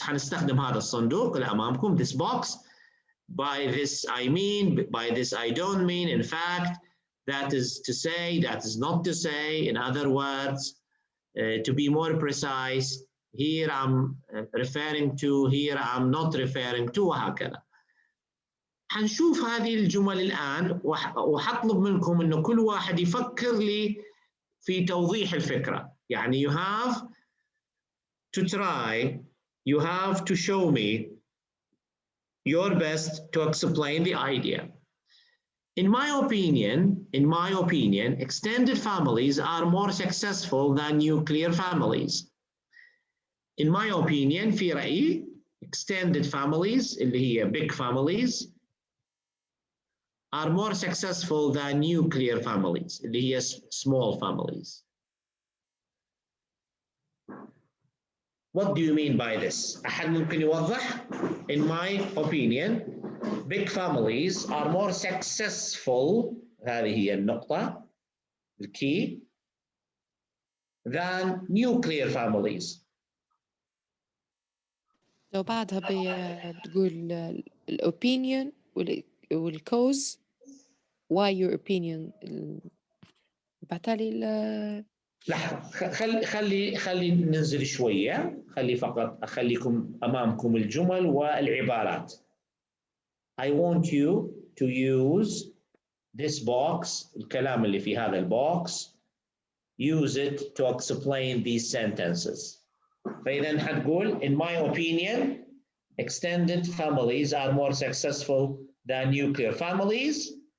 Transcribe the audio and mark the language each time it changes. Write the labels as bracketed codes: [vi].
[ar] حنستخدم هذا الصندوق اللي أمامكم [en] this box. By this I mean, by this I don't mean, in fact, that is to say, that is not to say, in other words, to be more precise, here I'm referring to, here I'm not referring to وهكذا. [ar] حنشوف هذه الجمل الآن وحطلب منكم إنه كل واحد يفكر لي في توضيح الفكرة. [en] يعني you have to try, you have to show me your best to explain the idea. In my opinion, extended families are more successful than nuclear families. In my opinion, [ar] في رأيي, [en] extended families, اللي هي big families, are more successful than nuclear families, اللي هي small families. What do you mean by this? [ar] أحد ممكن يوضح؟ [en] In my opinion, big families are more successful, [ar] هذه هي النقطة الكي, [en] than nuclear families. [ar] لو بعدها بتقول الopinion والcause [en] why your opinion [ar] بعتالي لحظة خلي ننزل شوية خلي فقط أخليكم أمامكم الجمل والعبارات. [en] I want you to use this box [ar] الكلام اللي في هذا البوكس [en] use it to explain these sentences. [ar] فإذا حتقول [en] in my opinion extended families are more successful than nuclear families.